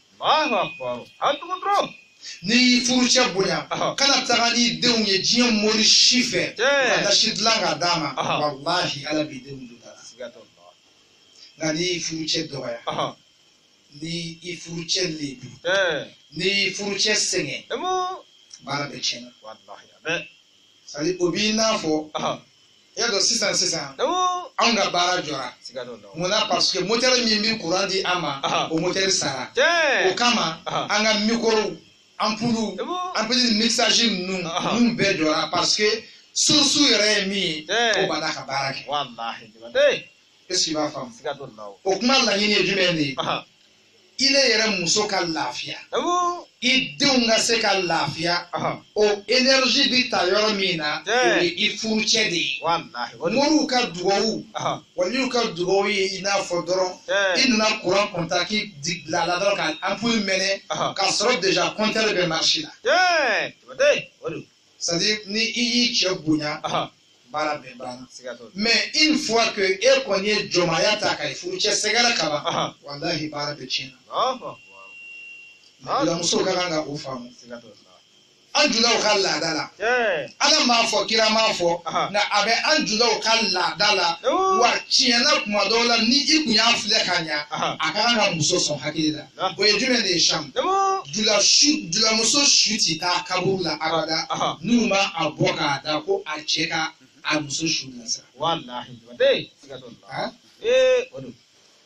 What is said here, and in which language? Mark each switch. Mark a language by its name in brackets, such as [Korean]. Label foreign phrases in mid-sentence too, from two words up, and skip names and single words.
[Bambara] dilan ni furucɛ bonya kana taga ni denw ye diɲɛ mori si fɛ ka nasi dilan k'a d'a ma walahi ala b'i denw don da la nka ni furucɛ dɔgɔya ni i furucɛ lebu ni furucɛ sɛgɛn baara bɛ tiɲɛna c'est-à-dire o b'i n'a fɔ i y'a dɔn sisan anw ka baara jɔra munna [French] parce que [Bambara] moteur min bɛ courant di an ma o moteur sara o kama an ka micro ampulu mixage ninnu bɛɛ jɔra [French] parce que [Bambara] source yɛrɛ ye min ye o b'a la ka baara kɛ [French] est-ce que [Bambara] i b'a faamu o kuma laɲini ye jumɛn de ye i le yɛrɛ muso ka lafiya i denw ka se ka lafiya o énergie bɛ ta yɔrɔ min na o ye i furucɛ de ye moriw ka dugawu waliw ka dugawu ye i n'a fɔ dɔrɔn i nana courant contact bila a la dɔrɔn ka ampoule mɛnɛ k'a sɔrɔ déjà compteur bɛ marché la c'est-à-dire ni i y'i cɛ bonya baara bɛɛ banna [French] mais une fois que [Bambara] e kɔni ye jɔnmaya ta ka furucɛ sɛgɛrɛ kaban walahi baara bɛ tiɲɛ na musow ka kan ka o faamu an julaw ka laada la ala m'a fɔ kira m'a fɔ nka a bɛ an julaw ka laada la wa tiɲɛna kuma dɔw la ni i kun y'a filɛ ka ɲa a ka kan ka muso sɔn hakili la o ye jumɛn de ye Sam julamuso su ti taa kaburu la abada n'u ma a bɔ k'a da ko a cɛ ka a muso su la sa o